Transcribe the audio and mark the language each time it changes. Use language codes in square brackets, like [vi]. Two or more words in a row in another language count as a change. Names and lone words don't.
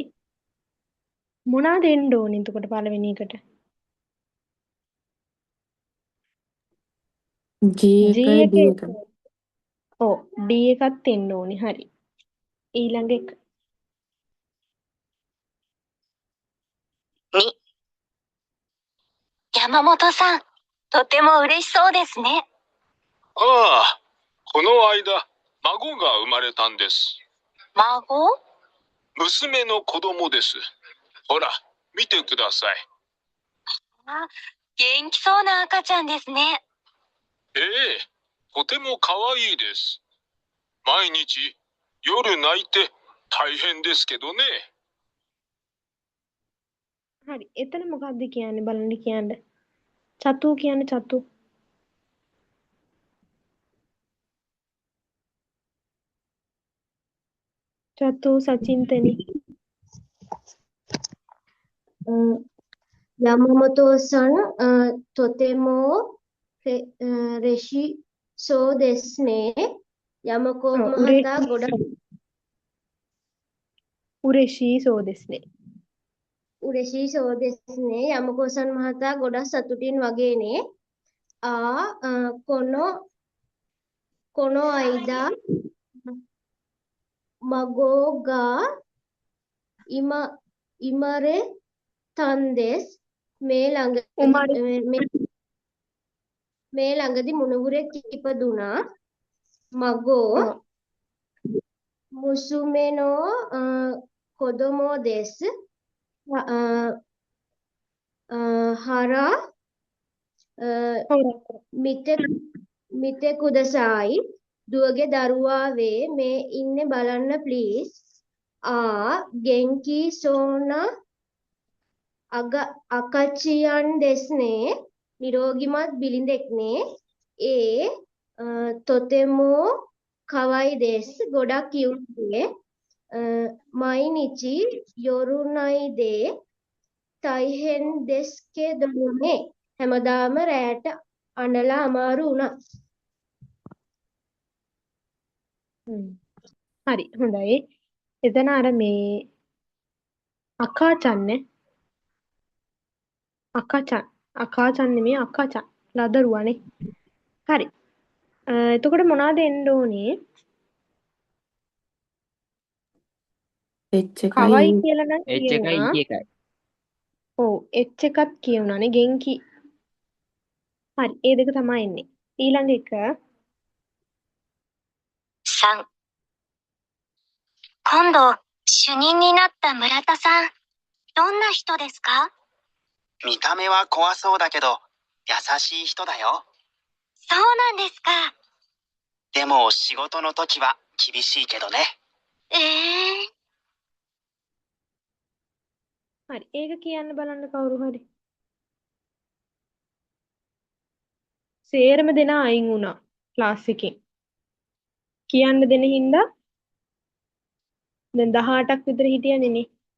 [si] මොනවාද එන්න ඕනේ එතකොට පළවෙනි එකට? G G එකයි D එකේ එකයි ඔව් D එකත් එන්න ඕනේ. හරි. ඊළඟ එක [ja] 2、山本さん、とても嬉しそうですね。ああ、この間、孫が生まれたんです。孫？娘の子供です。ほら、見てください。あ、元気そうな赤ちゃんですね。ええ、とても可愛いです。毎日、夜泣いて大変ですけどね。 [si] හරි. එතන මොකක්ද කියන්නේ බලන්න කියන්න. චතු කියන්නේ චතු. චතු සචින්තනි. [ja] 山本さん、とても嬉しそうですね。 [si] 山子 මහතා ගොඩක් [ja] 嬉しそうですね. 嬉しそうですね。 [si] 山子さん මහතා ගොඩක් සතුටින් වගේනේ. [ja] この間、孫が生まれたんです。 [si] මේ ළඟදී මුණුබුරෙක් ඉපදුනා. [ja] 孫 娘の子供です。腹見てください。 [si] දුවගේ දරුවා වේ. මේ ඉන්නේ බලන්න ප්ලීස්. [ja] 元気そうな赤ちゃんですね。 [si] නිරෝගිමත් බිලිඳෙක්නේ. [ja] とても可愛いです。 [si] ගොඩක් කියුට් නේ. [ja] 毎日夜泣いて大変ですけどね. [si] හැමදාම රැට අඬලා අමාරු වුණා. හරි හොඳයි. එතන අර මේ අකාචන්නේ අකාචන් නෙමෙයි අකාචන් ලදරුවානේ. හරි. එතකොට මොනවද එන්න ඕනේ? H කවයි එකයි කියලා නම් H එකයි කියුණා. E එකයි. ඔව් H එකත් කියුණානේ ගෙන්කි. හරි. ඒ දෙක තමයි එන්නේ. ඊළඟ එක [ja] 3、今度、主任になった村田さん、どんな人ですか？見た目は怖そうだけど、優しい人だよ。そうなんですか。でも仕事の時は厳しいけどね。 [si] හරි. ඒක කියන්න බලන්න කවුරු හරි. සේරම දෙනා අයින් වුණා ක්ලාස් එකෙන්. කියන්න දෙන හින්දා දැන් 18ක් විතර හිටියනේ නේ.